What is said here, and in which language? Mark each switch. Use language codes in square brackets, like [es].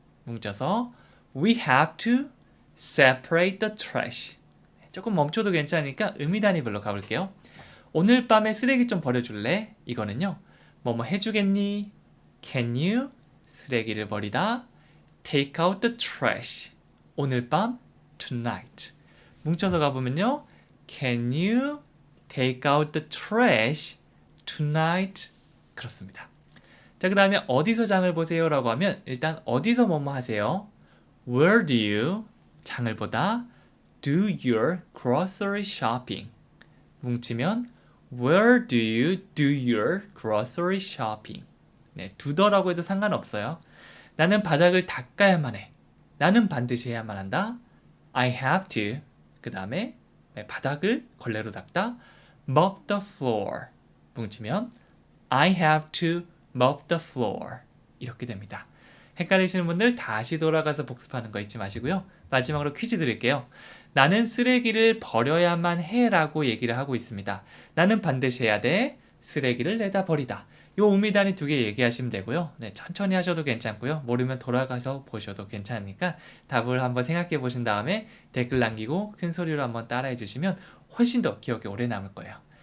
[ko] 뭉쳐서 [en] We have to separate the trash. [ko] 조금 멈춰도 괜찮으니까 의미 단위별로 가볼게요. 오늘 밤에 쓰레기 좀 버려줄래? 이거는요. 뭐뭐 해주겠니? [en] Can you? [ko] 쓰레기를 버리다. [en] Take out the trash. [ko] 오늘 밤 tonight. 뭉쳐서 가보면요. [en] Can you take out the trash tonight? [ko] 그렇습니다. 자, 그 다음에 어디서 장을 보세요? 라고 하면 일단 어디서 뭐뭐 하세요? [en] Where do you [ko] 장을 보다 [en] do your grocery shopping 뭉치면 Where do you do your grocery shopping? [ko] 네, 두더라고 해도 상관없어요. 나는 바닥을 닦아야만 해. 나는 반드시 해야만 한다. [en] I have to. [ko] 그 다음에 바닥을 걸레로 닦다. [en] Mop the floor. [ko] 뭉치면 [en] I have to mop the floor. [ko] 이렇게 됩니다. 헷갈리시는 분들 다시 돌아가서 복습하는 거 잊지 마시고요. 마지막으로 퀴즈 드릴게요. 나는 쓰레기를 버려야만 해 라고 얘기를 하고 있습니다. 나는 반드시 해야 돼. 쓰레기를 내다 버리다. 요 음이단위 두 개 얘기하시면 되고요. 네, 천천히 하셔도 괜찮고요. 모르면 돌아가서 보셔도 괜찮으니까 답을 한번 생각해 보신 다음에 댓글 남기고 큰 소리로 한번 따라해 주시면 훨씬 더 기억에 오래 남을 거예요.